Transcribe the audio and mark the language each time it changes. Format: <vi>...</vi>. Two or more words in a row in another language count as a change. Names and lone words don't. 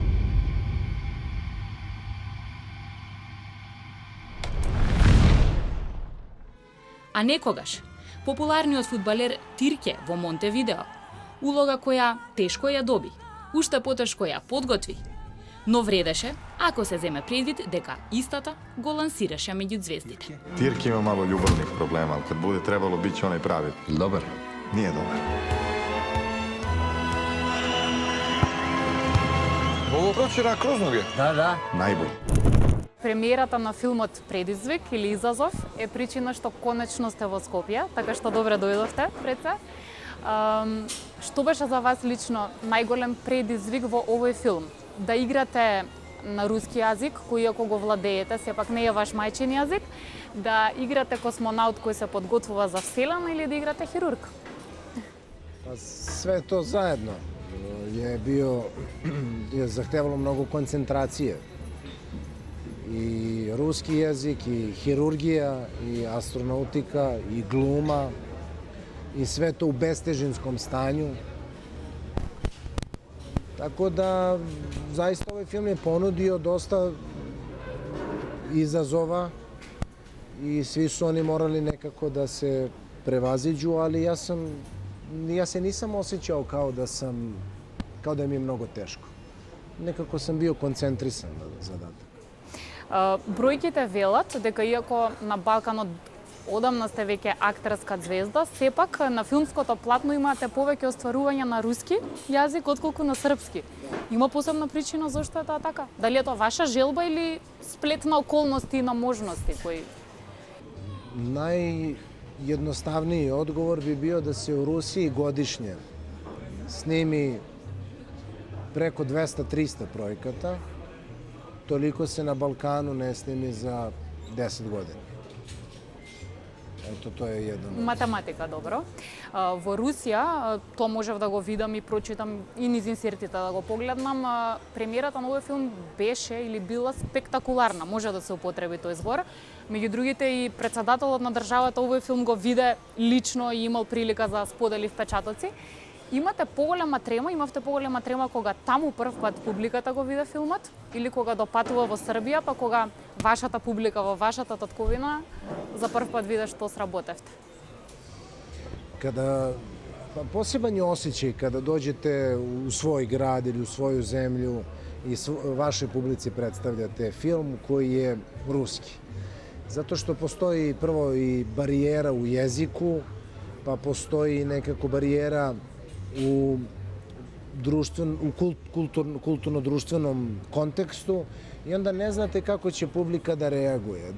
<mk>А некогаш, популарниот фудбалер Тирке во Монтевидео, улога која тешко ја доби, уште потешко ја подготви, но вредеше ако се земе предвид дека истата го лансираше меѓу звездите.</mk> <sr>Тирки има мало љубавних проблема, ал кад буде требало биќе онај прави. Добар. Nije dobar. Ovo pročera kroz noge. Da. Најбољ.</sr> <mk>Премиерата на филмот Предизвик или Изазов е причина што конечно сте во Скопје, така што добре дојдовте пред се. Што беше за вас лично најголем предизвик во овој филм? Да играте на руски јазик, кој ако го владеете, сепак не е ваш мајчин јазик, да играте космонаут кој се подготвува за Вселена или да играте хирург?</mk> <sr>Све то заедно je zahtevalo mnogo koncentracije. I ruski jezik, i hirurgija, i astronautika, i gluma, i sve to u bestežinskom stanju. Tako da, zaista ovaj film je ponudio dosta izazova i svi su oni morali nekako da se prevaziđu, ali ja se nisam osjećao kao da mi je mnogo teško. Nekako sam bio koncentrisan na zadatak.</sr> <mk>Бројките велат дека иако на Балканот одамна сте веќе актерска звезда, сепак на филмското платно имате повеќе остварувања на руски јазик отколку на српски. Има посебна причина зашто е тоа така? Дали е тоа ваша желба или сплет на околности и на можности кои?</mk> <sr>Najjednostavniji odgovor bi bio da se u Rusiji godišnje snimi preko 200-300 projekata, toliko se na Balkanu ne snimi za 10 godina.</sr> <mk>Ето, тоа е едно. Математика, добро. Во Русија, тоа можев да го видам и прочитам и низ инсертите да го погледнам, премиерата на овој филм беше или била спектакуларна, може да се употреби тој збор. Меѓу другите и претседателот на државата овој филм го виде лично и имал прилика да сподели впечатоци. Имавте поголема трема кога таму прв пат публиката го виде филмот или кога допатува во Србија, па кога вашата публика во вашата татковина за прв пат виде што сработевте?</mk> <sr>Poseban je osjećaj kada dođete u svoj grad ili u svoju zemlju i vašoj publici predstavljate film koji je ruski. Zato što postoji prvo i barijera u jeziku, pa postoji nekako barijera u kulturno-društvenom kontekstu i onda ne znate kako će publika da reaguje.</sr>